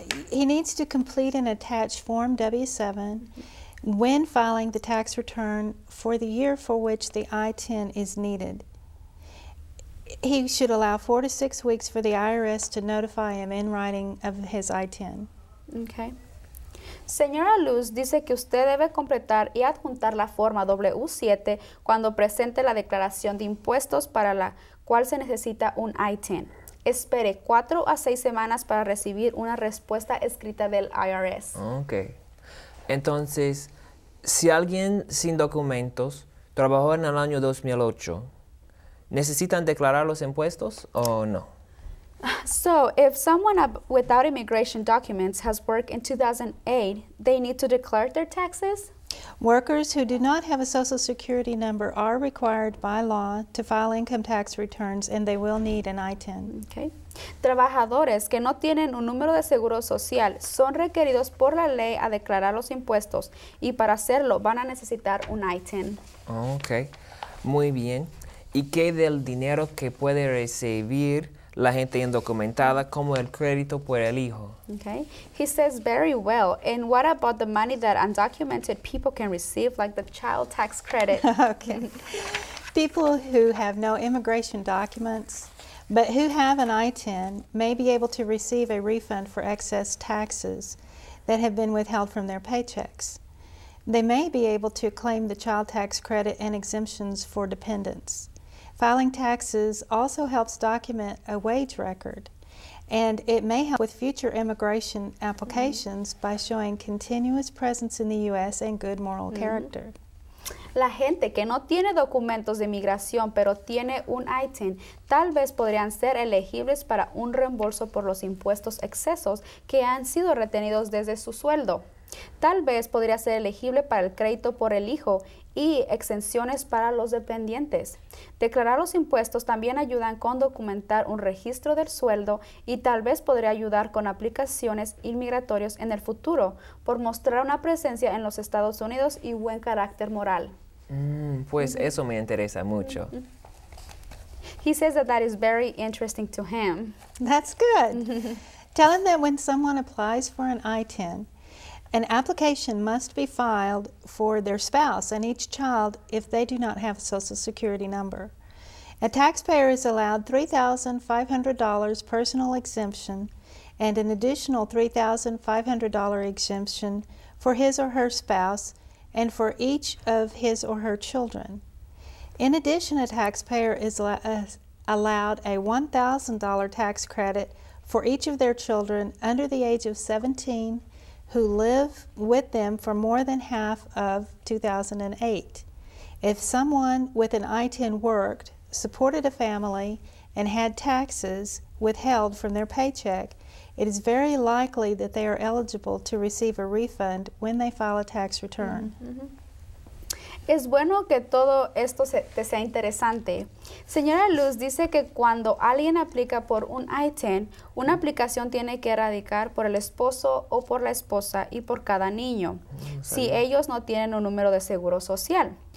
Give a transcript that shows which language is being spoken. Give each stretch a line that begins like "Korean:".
English: He needs to complete and attach Form W-7 when filing the tax return for the year for which the I-10 is needed. He should allow 4 to 6 weeks for the IRS to notify him in writing of his I-10. Okay.
Spanish: Señora Luz dice que usted debe completar y adjuntar la forma W7 cuando presente la declaración de impuestos para la cual se necesita un I-10. Espere 4 a 6 semanas para recibir una respuesta escrita del IRS. Ok. Entonces, si alguien sin documentos trabajó en el año 2008, ¿necesitan declarar los impuestos o no?
English: So, if someone without immigration documents has worked in 2008, they need to declare their taxes? Workers who do not have a Social Security number are required by law to file income tax returns, and they will need an I-10. Okay.
Spanish: Trabajadores que no tienen un número de seguro social son requeridos por la ley a declarar los impuestos y para hacerlo van a necesitar un I-10. Ok, muy bien. ¿Y qué del dinero que puede recibir la gente indocumentada como el crédito por el hijo?
English: Okay. He says very well. And what about the money that undocumented people can receive, like the child tax credit? Okay. People who have no immigration documents but who have an I-10 may be able to receive a refund for excess taxes that have been withheld from their paychecks. They may be able to claim the child tax credit and exemptions for dependents. Filing taxes also helps document a wage record, and it may help with future immigration applications by showing continuous presence in the U.S. and good moral character.
Spanish: La gente que no tiene documentos de inmigración pero tiene un I-10 tal vez podrían ser elegibles para un reembolso por los impuestos excesos que han sido retenidos desde su sueldo. Tal vez podría ser elegible para el crédito por el hijo y exenciones para los dependientes. Declarar los impuestos también ayudan con documentar un registro del sueldo y tal vez podría ayudar con aplicaciones inmigratorias en el futuro por mostrar una presencia en los Estados Unidos y buen carácter moral. Pues eso me interesa mucho.
English: He says that is very interesting to him. That's good. Tell him that when someone applies for an I-10, an application must be filed for their spouse and each child if they do not have a Social Security number. A taxpayer is allowed $3,500 personal exemption and an additional $3,500 exemption for his or her spouse and for each of his or her children. In addition, a taxpayer is allowed a $1,000 tax credit for each of their children under the age of 17 who live with them for more than half of 2008. If someone with an I-10 worked, supported a family, and had taxes withheld from their paycheck, it is very likely that they are eligible to receive a refund when they file a tax return.
Spanish: Es bueno que todo esto te sea interesante. Señora Luz dice que cuando alguien aplica por un I-10, una aplicación tiene que radicar por el esposo o por la esposa y por cada niño, si ellos no tienen un número de seguro social.